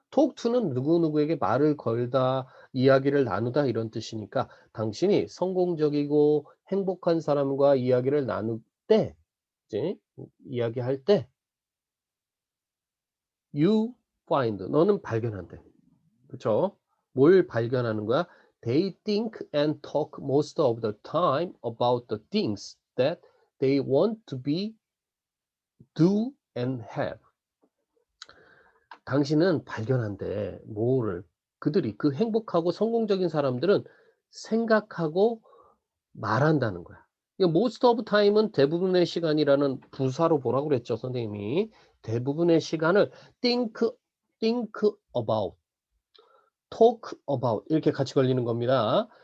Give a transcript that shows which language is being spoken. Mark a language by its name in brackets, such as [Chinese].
[Korean] talk to는 누구누구에게 말을 걸다, 이야기를 나누다 이런 뜻이니까 당신이 성공적이고 행복한 사람과 이야기를 나눌 때 이제 이야기할 때 [English] you find [Korean] 너는 발견한대. 그쵸? 뭘 발견하는 거야? [English] They think and talk most of the time about the things that they want to be, do and have. [Korean] 당신은 발견한대. 뭐를? 그들이 그 행복하고 성공적인 사람들은 생각하고 말한다는 거야. 이 most of time은 대부분의 시간이라는 부사로 보라고 그랬죠, 선생님이. 대부분의 시간을 [English] think about talk about [Korean] 이렇게 같이 걸리는 겁니다.